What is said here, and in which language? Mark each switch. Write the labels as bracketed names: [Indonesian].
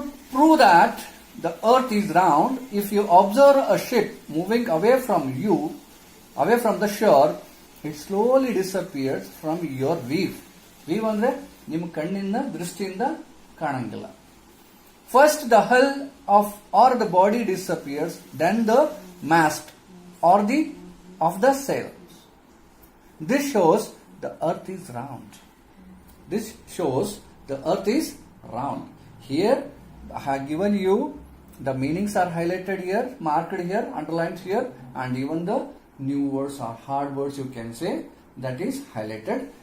[English] prove that the earth is round, if you observe a ship moving away from you, away from the shore, it slowly disappears from your view. [Kannada] View ಅಂದ್ರೆ ನಿಮ್ಮ ಕಣ್ಣಿನ ದೃಷ್ಟಿಯಿಂದ ಕಾಣಂಗಿಲ್ಲ. [English] First the hull or the body disappears, then the mast or of the sail. This shows the earth is round. This shows the earth is round. Here I have given you the meanings are highlighted here, marked here, underlined here, and even the new words or hard words you can say that is highlighted.